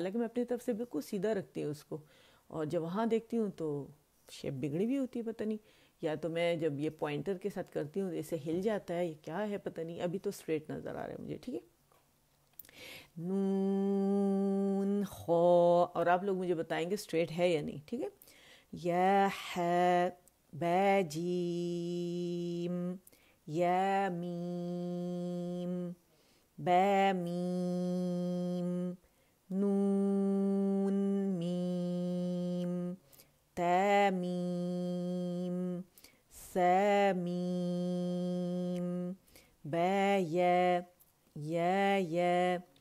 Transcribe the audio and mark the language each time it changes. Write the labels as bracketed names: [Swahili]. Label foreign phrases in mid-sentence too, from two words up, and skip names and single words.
[Urdu] حالانکہ میں اپنی طرف سے بالکل سیدھا رکھتی ہوں اس کو, اور جب وہاں دیکھتی ہوں تو شیپ بگڑی بھی ہوتی ہے, پتہ نہیں, یا تو میں جب یہ پوائنٹر کے ساتھ کرتی ہوں اسے ہل جاتا ہے, یہ کیا ہے پتہ نہیں. ابھی تو اسٹریٹ نظر آ رہا ہے مجھے. ٹھیک ہے, نون خو, اور آپ لوگ مجھے بتائیں گے اسٹریٹ ہے یا نہیں. ٹھیک ہے, یا ہے, با جیم, یا میم, با میم, نون میم, تا میم, سا میم, با یا, یا,